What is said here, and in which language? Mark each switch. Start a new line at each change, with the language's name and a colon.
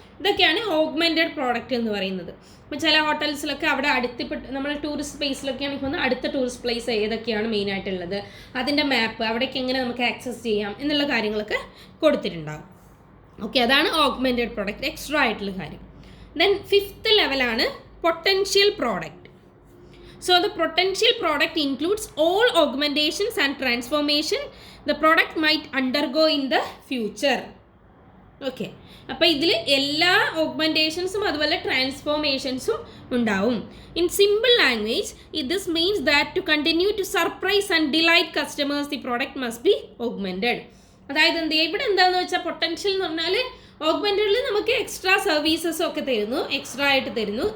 Malayalam: ഇതൊക്കെയാണ് augmented product എന്ന് പറയുന്നത്. ഇപ്പോൾ ചില ഹോട്ടൽസിലൊക്കെ അവിടെ നമ്മൾ ടൂറിസ്റ്റ് പ്ലേസിലൊക്കെയാണ് ഇപ്പോൾ അടുത്ത ടൂറിസ്റ്റ് പ്ലേസ് ഏതൊക്കെയാണ് മെയിനായിട്ടുള്ളത്, അതിൻ്റെ മാപ്പ്, അവിടേക്ക് എങ്ങനെ നമുക്ക് ആക്സസ് ചെയ്യാം എന്നുള്ള കാര്യങ്ങളൊക്കെ കൊടുത്തിട്ടുണ്ടാകും. ഓക്കെ, അതാണ് ഓഗ്മെൻറ്റഡ് പ്രോഡക്റ്റ്, എക്സ്ട്രാ ആയിട്ടുള്ള കാര്യം. ദെൻ ഫിഫ്ത്ത് ലെവലാണ് potential product.
English: So the potential product includes all augmentations and transformation the product might undergo in the future.
Malayalam: Okay, അപ്പോൾ ഇതിൽ എല്ലാ ഓഗ്മെൻറ്റേഷൻസും അതുപോലെ ട്രാൻസ്ഫോർമേഷൻസും ഉണ്ടാവും.
English: In simple language this means that to continue to surprise and delight customers the product must be augmented.
Malayalam: അതായത് എന്ത് ചെയ്യുക, ഇവിടെ എന്താണെന്ന് വെച്ചാൽ പൊട്ടൻഷ്യൽ എന്ന് പറഞ്ഞാൽ ഓഗ്മെൻറ്റഡിൽ നമുക്ക് എക്സ്ട്രാ സർവീസസും ഒക്കെ തരുന്നു, എക്സ്ട്രാ ആയിട്ട് തരുന്നു.